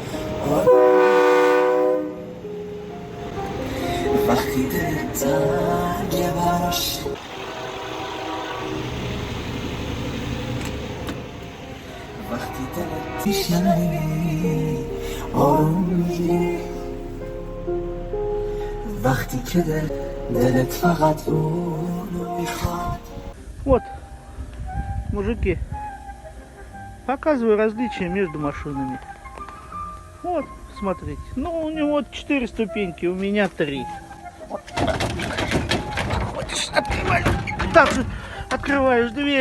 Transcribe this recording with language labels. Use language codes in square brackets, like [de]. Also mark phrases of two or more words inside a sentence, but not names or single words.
[fa] وقتی دلت تنگ براش وقتی دلت میشنوی آروم میگیری وقتی که دلت فقط اونو میخواد. [ru] Вот, мужики, показываю различия между машинами. Вот, смотрите. Ну, у него 4 ступеньки, у меня 3. Вот. Открываешь, так же открываешь дверь.